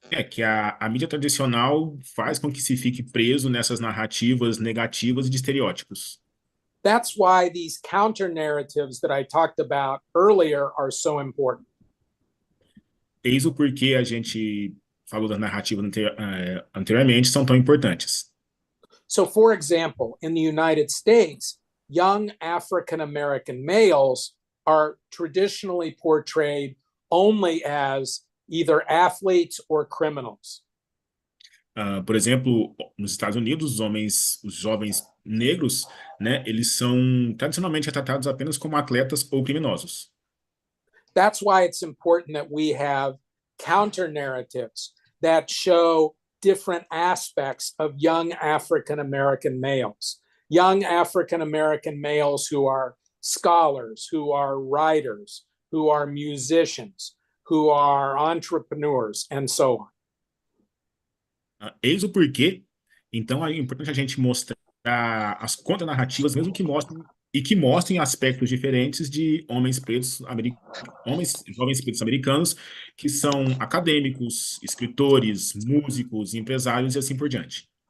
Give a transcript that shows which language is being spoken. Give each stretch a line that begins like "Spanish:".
Portuguese: Que a mídia tradicional faz com que se fique preso nessas narrativas negativas e de estereótipos.
English: That's why these counter narratives that I talked about earlier are so important.
Portuguese: Eis o porquê a gente falou das narrativas anteriormente são tão importantes.
English: So, for example, in the United States, young African American males are traditionally portrayed only as either athletes or criminals.
Portuguese: Por exemplo, nos Estados Unidos, os jovens negros, né, eles são tradicionalmente retratados apenas como atletas ou criminosos.
English: That's why it's important that we have counter narratives that show different aspects of young African American males. Young African American males who are scholars, who are writers, who are musicians, who are entrepreneurs, and so on.
Portuguese: Eis o porquê. Então, é importante a gente mostrar as contranarrativas, mesmo que mostrem aspectos diferentes de jovens pretos americanos, que são acadêmicos, escritores, músicos, empresários e assim por diante.